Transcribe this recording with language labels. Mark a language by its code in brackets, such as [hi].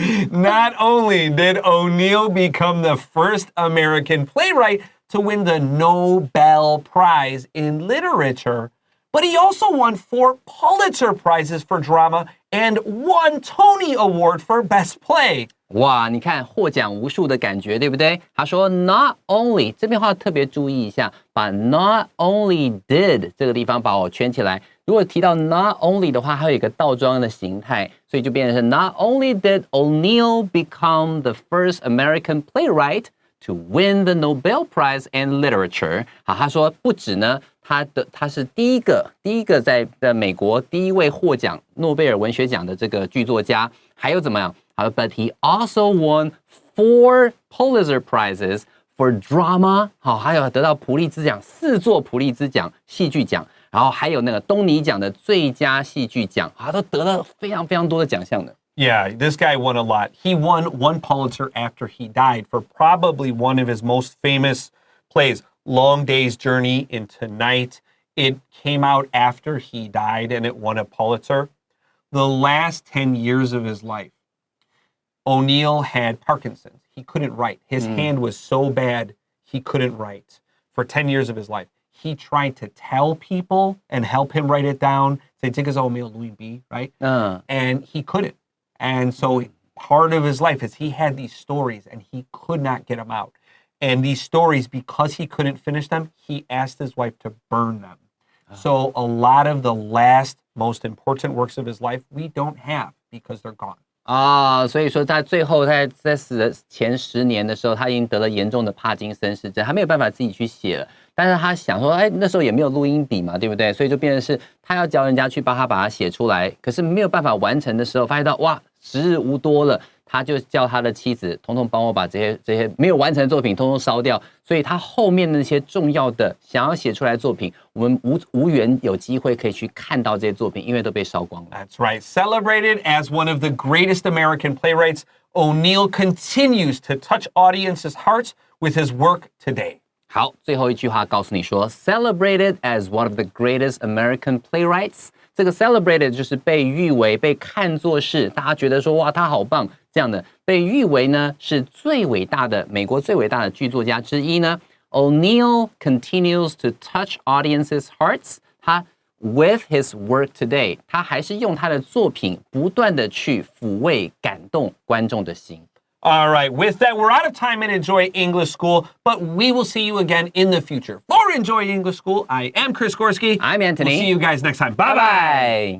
[en] Not only did O'Neill become the first American playwright to win the Nobel Prize in Literature, but he also won 4 Pulitzer Prizes for drama and 1 Tony Award for Best Play. [zh] 哇，你看获奖无数的感觉，对不对？他说 not only 这边话特别注意一下，把 [en] not only did [zh] 这个地方把我圈起来。如果提到 [en] not only [zh] 的话，它有一个倒装的形态，所以就变成是 [en] not only did O'Neill become the first American playwright to win the Nobel Prize in Literature。 [zh] 好，他说不止呢，他是第一个在美国第一位获奖诺贝尔文学奖的这个剧作家，还有怎么样？好 [en] ，but he also won 4 Pulitzer Prizes for drama。 [zh] 好，还有得到普利兹奖4座普利兹奖戏剧奖，然后还有那个东尼奖的最佳戏剧奖，他都得了非常非常多的奖项的。 [en] Yeah, this guy won a lot. He won 1 Pulitzer after he died for probably one of his most famous plays, Long Day's Journey into Night. It came out after he died and it won a Pulitzer. The last 10 years of his life, O'Neill had Parkinson's. He couldn't write. His hand was so bad, he couldn't write for 10 years of his life. He tried to tell people and help him write it down. Say, take his O'Neill Louis B, right? And he couldn't. And so part of his life is he had these stories and he could not get them out. And these stories, because he couldn't finish them, he asked his wife to burn them. So a lot of the last, most important works of his life, we don't have because they're gone. [zh] 所以说在最后在死的前10年的时候，他已经得了严重的帕金森氏症，他没有办法自己去写了。但是他想说，那时候也没有录音笔嘛，对不对？所以就变成是他要教人家去帮他把它写出来，可是没有办法完成的时候，发现到哇，时日无多了。他就叫他的妻子，统统帮我把这些没有完成的作品统统烧掉。所以他后面那些重要的想要写出来的作品，我们无缘有机会可以去看到这些作品，因为都被烧光了。 [en] That's right. Celebrated as one of the greatest American playwrights, O'Neill continues to touch audiences' hearts with his work today. [zh] 好，最后一句话告诉你说 [en] ，celebrated as one of the greatest American playwrights。 [zh] 这个 celebrated 就是被誉为、被看作是大家觉得说哇他好棒这样的，被誉为呢是最伟大的美国最伟大的剧作家之一呢。 [en] O'Neill continues to touch audiences' hearts。 [zh] 他 [en] with his work today， [zh] 他还是用他的作品不断的去抚慰、感动观众的心。 [en] All right, with that, we're out of time in Enjoy English School, but we will see you again in the future. For Enjoy English School, I am Chris Gorski. I'm Antony. We'll see you guys next time. Bye-bye.